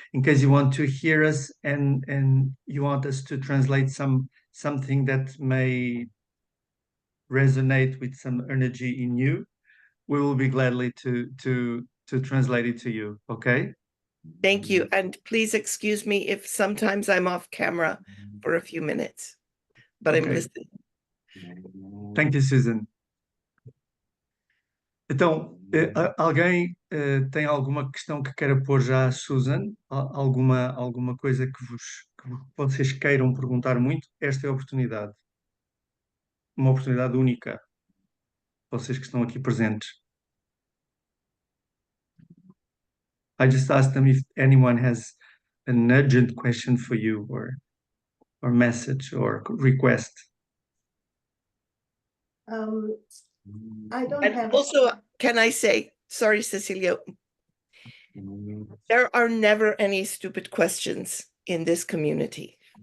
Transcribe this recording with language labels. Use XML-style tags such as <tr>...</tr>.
<en>In case you want to hear us and you want us to translate something that may resonate with some energy in you, we will be gladly to translate it to you. Okay? Thank you. And please excuse me if sometimes I'm off camera for a few minutes, but I'm listening. Thank you, Susan.</en> <pt>Então, alguém tem alguma questão que queira pôr já à Susan? Alguma coisa que vocês queiram perguntar muito? Esta é a oportunidade. Uma oportunidade única. Vocês que estão aqui presentes.</pt> <en>I just asked them if anyone has an urgent question for you, or message, or request. I don't have. Also, can I say, sorry, Cecilia, there are never any stupid questions in this community.</en>